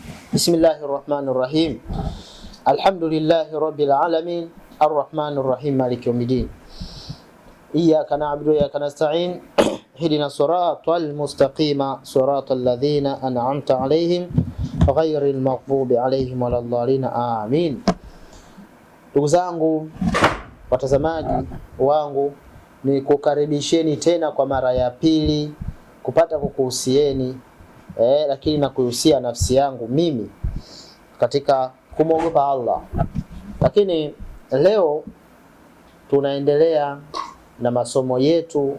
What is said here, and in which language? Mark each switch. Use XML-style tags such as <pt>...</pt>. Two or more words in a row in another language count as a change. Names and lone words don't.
<ar>بسم الله الرحمن الرحيم الحمد لله رب العالمين. الرحمن الرحيم مالك يوم الدين. إياك نعبد وإياك نستعين. اهدنا الصراط المستقيم صراط الذين أنعمت عليهم غير المغضوب عليهم ولا الضالين. Amin.</ar> <sw>Ndugu zangu watazamaji wangu, ni kukaribisheni tena kwa mara ya pili kupata kukuhusieni lakini na kuhusia nafsi yangu mimi katika kumwogopa Allah. Lakini leo tunaendelea na masomo yetu.</sw>